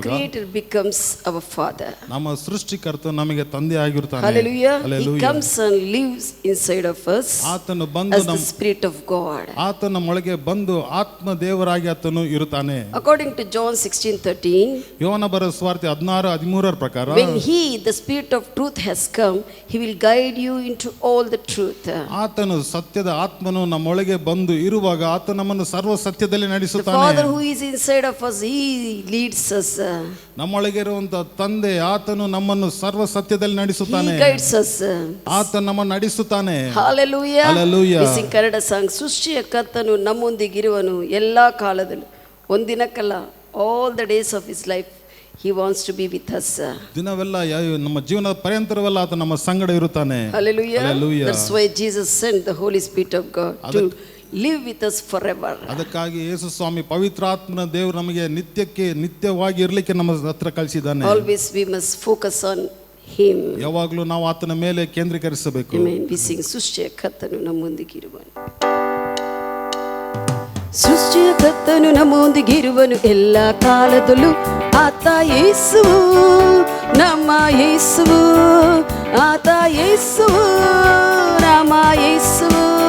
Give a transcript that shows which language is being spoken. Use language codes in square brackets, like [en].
[en] our creator becomes our father. [kn] ನಮ್ಮ ಸೃಷ್ಟಿಕರ್ತ ನಮಗೆ ತಂದೆ ಆಗಿರುತ್ತಾನೆ. [en] Hallelujah. He comes and lives inside of us [kn] ಆತನು ಬಂದು [en] as the spirit of God. [kn] ಆತನ ನಮ್ಮೊಳಗೆ ಬಂದು ಆತ್ಮ ದೇವರಾಗಿ ಆತನು ಇರುತ್ತಾನೆ. [en] According to John 16:13, [kn] ಯೋಹನ ಬರೆದ ಸುವಾರ್ತೆ 16:13 ಪ್ರಕಾರ, [en] when he, the spirit of truth, has come, he will guide you into all the truth. [kn] ಆತನು ಸತ್ಯದ ಆತ್ಮನು ನಮ್ಮೊಳಗೆ ಬಂದು ಇರುವಾಗ ಆತನು ನಮ್ಮನ್ನು ಸರ್ವ ಸತ್ಯದಲ್ಲಿ ನಡೆಸುತ್ತಾನೆ. [en] The Father who is inside of us, he leads us. [kn] ನಮ್ಮೊಳಗೆ ಇರುವಂತ ತಂದೆ ಆತನು ನಮ್ಮನ್ನು ಸರ್ವ ಸತ್ಯದಲ್ಲಿ ನಡೆಸುತ್ತಾನೆ. [en] He guides us. [kn] ಆತನು ನಮ್ಮನ್ನು ನಡೆಸುತ್ತಾನೆ. [en] Hallelujah. Hallelujah. We sing [kn] Kannada song, ಸೃಷ್ಟಿಯ ಕರ್ತನು ನಮ್ಮೊಂದಿಗಿರುವನು ಎಲ್ಲಾ ಕಾಲದಲ್ಲೂ, ಒಂದಿನಕ್ಕಲ್ಲ, [en] all the days of his life he wants to be with us. [kn] ದಿನವೆಲ್ಲ ನಮ್ಮ ಜೀವನದ ಪರ್ಯಂತರವೆಲ್ಲ ಆತ ನಮ್ಮ ಸಂಗಡ ಇರುತ್ತಾನೆ. [en] Hallelujah. Hallelujah. That's why Jesus sent the Holy Spirit of God to live with us forever. [kn] ಅದಕ್ಕಾಗಿ ಯೇಸು ಸ್ವಾಮಿ ಪವಿತ್ರಾತ್ಮನ ದೇವರು ನಮಗೆ ನಿತ್ಯವಾಗಿ ಇರಲಿಕ್ಕೆ ನಮ್ಮ ಹತ್ರ ಕಳಿಸಿದ್ದಾನೆ. [en] Always we must focus on him. [kn] ಯಾವಾಗಲೂ ನಾವು ಆತನ ಮೇಲೆ ಕೇಂದ್ರೀಕರಿಸಬೇಕು. [en] Amen. We sing [kn] ಸೃಷ್ಟಿಯ ಕರ್ತನು ನಮ್ಮೊಂದಿಗಿರುವನು, ಸೃಷ್ಟಿಯ ಕರ್ತನು ನಮ್ಮೊಂದಿಗಿರುವನು ಎಲ್ಲ ಕಾಲದಲ್ಲೂ, ಆತ ಯೇಸುವು, ನಮ್ಮ ಯೇಸುವು, ಆತ ಯೇಸುವು, ನಮ್ಮ ಯೇಸುವು.